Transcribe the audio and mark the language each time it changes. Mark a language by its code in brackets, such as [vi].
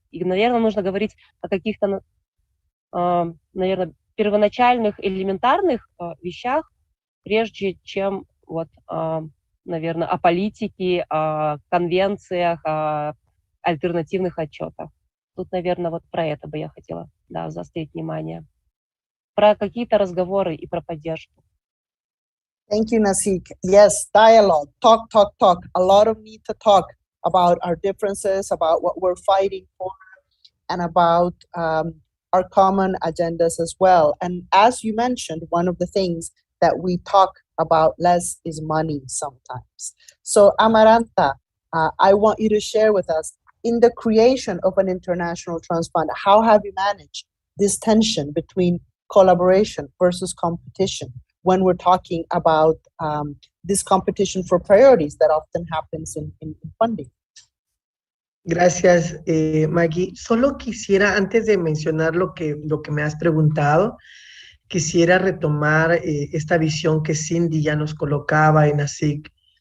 [ru] И, наверное, нужно говорить о каких-то, наверное, первоначальных, элементарных вещах, прежде чем, вот, наверное, о политике, о конвенциях, о альтернативных отчетах. Тут, наверное, вот про это бы я хотела, да, заострить внимание. Про какие-то разговоры и про поддержку. [en] Thank you, Nazik. Yes, dialogue, talk, talk, talk. A lot of need to talk about our differences, about what we're fighting for, and about our common agendas as well. And as you mentioned, one of the things that we talk about less is money sometimes. So Amaranta, I want you to share with us, in the creation of an international trust fund, how have you managed this tension between collaboration versus competition when we're talking about this competition for priorities that often happens in funding? [es] Gracias, Maggie. Solo quisiera, antes de mencionar lo que me has preguntado, quisiera retomar esta visión que Cindy ya nos colocaba en Nazik.